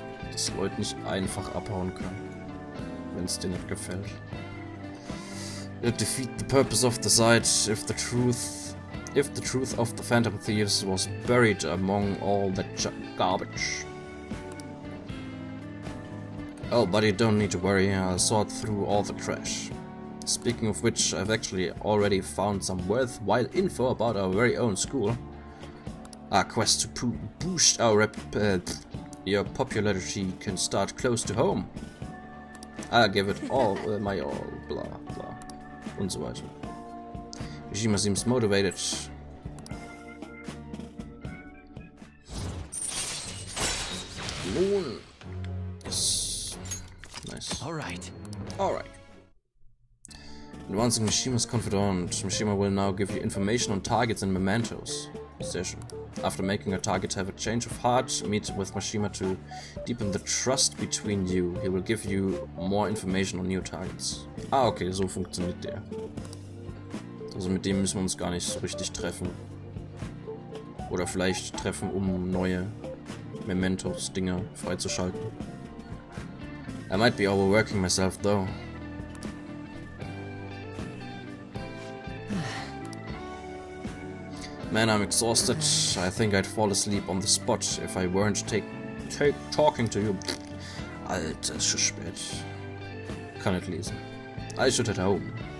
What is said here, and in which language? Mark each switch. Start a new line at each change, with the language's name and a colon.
German: Dass Leute nicht einfach abhauen können, wenn es dir nicht gefällt.
English: It defeat the purpose of the site if the truth of the Phantom Thieves was buried among all that garbage. Oh, but you don't need to worry, I'll sort through all the trash. Speaking of which, I've actually already found some worthwhile info about our very own school. Our quest to boost your popularity can start close to home. I'll give it all my all, blah blah,
German: und so weiter.
English: Mishima seems motivated. Moon. Yes. Nice. Alright. Advancing Mishima's confidant, Mishima will now give you information on targets and mementos.
German: Sehr schön.
English: After making a target have a change of heart, meet with Mishima to deepen the trust between you. He will give you more information on new targets.
German: Ah, okay, so funktioniert der. Also mit dem müssen wir uns gar nicht so richtig treffen. Oder vielleicht treffen, um neue Mementos-Dinger freizuschalten.
English: I might be overworking myself though. Man, I'm exhausted. I think I'd fall asleep on the spot if I weren't talking to you.
German: Alter, ist schon spät. Kann nicht lesen.
English: I should head home.